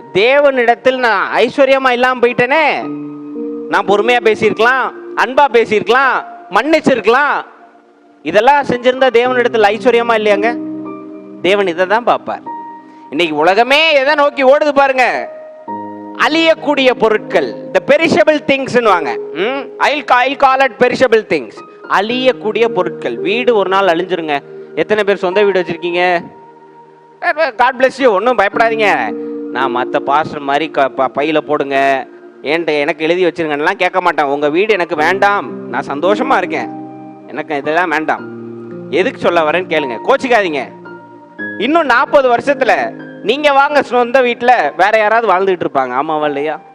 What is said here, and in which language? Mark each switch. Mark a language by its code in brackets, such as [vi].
[ta] தேவனிடத்தில் நான் ஐஸ்வர்யமா இல்லாம போயிட்டேனே. நான் பொறுமையா பேசியிருக்கலாம், அன்பா பேசியிருக்கலாம், மன்னிச்சிருக்கலாம். இதெல்லாம் செஞ்சிருந்தா தேவனிடத்தில் ஐஸ்வர்யமா இல்லையாங்க? தேவன் இதை தான் பார்ப்பார். இன்னைக்கு உலகமே எதை நோக்கி ஓடுது பாருங்க? அழியக்கூடிய பொருட்கள், [en] the perishable things [ta] னுவாங்க. [en] I'll call it perishable things. [ta] அழியக்கூடிய பொருட்கள். வீடு ஒரு நாள் அழிஞ்சிருங்க. எத்தனை பேர் சொந்த வீடு வச்சிருக்கீங்க? [en] God bless you, [ta] ஒன்றும் பயப்படாதீங்க. நான் மற்ற பாஸ்டர் மாதிரி பையில போடுங்க, எனக்கு எழுதி வச்சிருங்கலாம் கேட்க மாட்டேன். உங்க வீடு எனக்கு வேண்டாம், நான் சந்தோஷமா இருக்கேன், எனக்கு இதெல்லாம் வேண்டாம். எதுக்கு சொல்ல வரேன்னு கேளுங்க, கோச்சிக்காதீங்க. இன்னும் 40 வருஷத்துல நீங்க வாங்க சொந்த வீட்டுல வேற யாராவது வாழ்ந்துட்டு இருப்பாங்க. ஆமாவா இல்லையா?